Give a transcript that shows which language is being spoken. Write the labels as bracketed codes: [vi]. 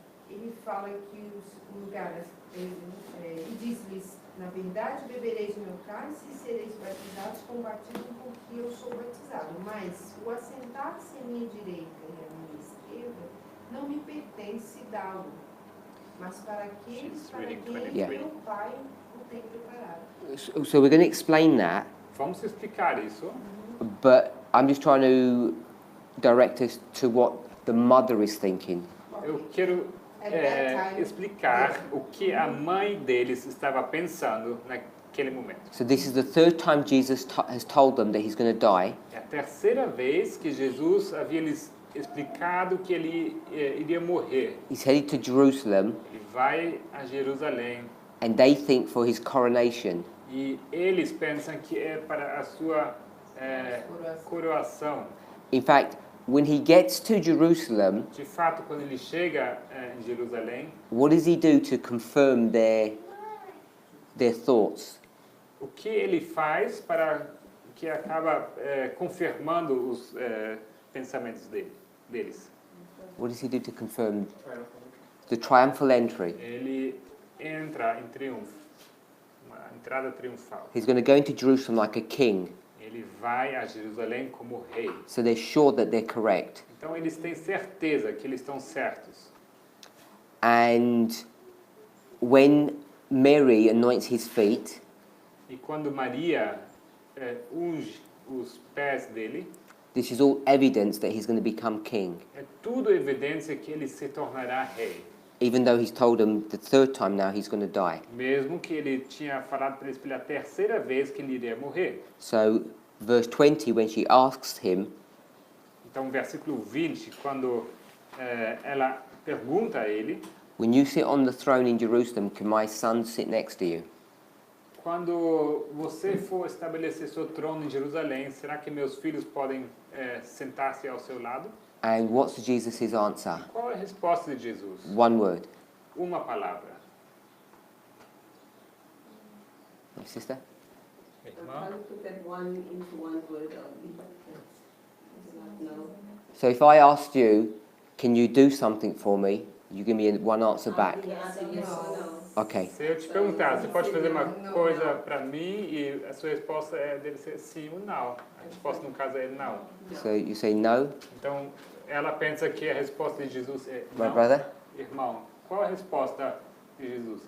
[pt] ele fala que os lugares, ele diz-lhes, na verdade bebereis do meu cálice e sereis batizados com o batismo com que eu sou batizado, mas o assentar-se à minha direita e à minha esquerda não me pertence dá-lo, mas para aqueles para quem meu Pai o tem preparado. [en] so we're going to explain that, [pt] vamos explicar isso, [en] but I'm just trying to direct us to what the mother is thinking. [pt] eu quero explicar o que a mãe deles estava pensando naquele momento. [en] So this is the third time Jesus has told them that he's going to die, [pt] É a terceira vez que Jesus havia lhes explicado que ele iria morrer. [en] he's headed to Jerusalem, [pt] Ele vai a Jerusalém [en] and they think for his coronation. [pt] e eles pensam que é para a sua coroação. [en] In fact, when he gets to Jerusalem, [pt] De fato, quando ele chega em Jerusalém, [en] what does he do to confirm their thoughts? [pt] o que ele faz para que acaba confirmando os pensamentos deles? [en] What does he do to confirm the triumphal entry? [pt] Ele entra em triunfo, uma entrada triunfal. [en] He's going to go into Jerusalem like a king, [pt] Ele vai a Jerusalém como rei. [en] so they're sure that they're correct. [pt] Então eles têm certeza que eles estão certos. [en] And when Mary anoints his feet, [pt] E quando Maria unge os pés dele, [en] this is all evidence that he's going to become king, [pt] é tudo evidência que ele se tornará rei. [en] even though he's told them the third time now he's going to die. [pt] Mesmo que ele tinha falado para eles pela terceira vez que ele iria morrer. [en] So, verse 20, when she asks him, [pt] Então, versículo 20, quando ela pergunta a ele, [en] when you sit on the throne in Jerusalem, can my son sit next to you? [pt] quando você for estabelecer seu trono em Jerusalém, será que meus filhos podem sentar-se ao seu lado? [en] And what's Jesus' answer? [pt] Qual é a resposta de Jesus? [en] One word. [pt] Uma palavra. [en] My sister? I'm trying to put that one into one word only, but no. So if I asked you, can you do something for me? You give me one answer back. The answer yes or no. Okay. [pt] Se eu te perguntar, você pode fazer uma coisa para mim e a sua resposta deve ser sim ou não. A resposta no caso é não. [en] So you say no, [pt] Então, ela pensa que a resposta de Jesus é [en] my [pt] não. [en] brother? [pt] Irmão, qual a resposta de Jesus?